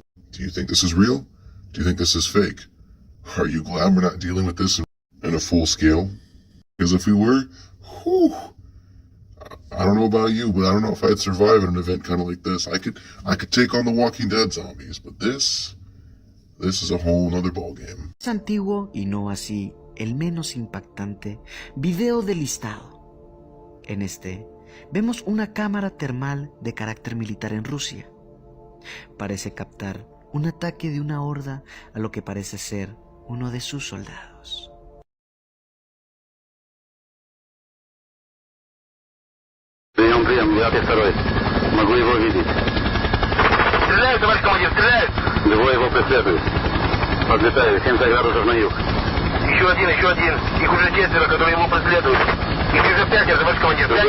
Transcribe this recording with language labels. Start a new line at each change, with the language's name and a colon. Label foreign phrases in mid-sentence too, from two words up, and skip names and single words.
English: Do you think this is real? Do you think this is fake? Are you glad we're not dealing with this in a full scale? Because if we were, whew, I don't know about you, but I don't know if I'd survive in an event kind of like this. I could take on the Walking Dead zombies, but this is a whole nother ballgame.
Spanish: Es antiguo y no así el menos impactante video del listado. En este vemos una cámara termal de carácter militar en Rusia. Parece captar un ataque de una horda a lo que parece ser uno de sus soldados.
Russian: Прием, 9-2. Могу его видеть. Стреляют, товарищ командир, стреляют! Двое его преследуют. Подлетают, 70 градусов на юг. Еще один. Их уже 4, которые его преследуют. Их уже 5, товарищ командир, 5.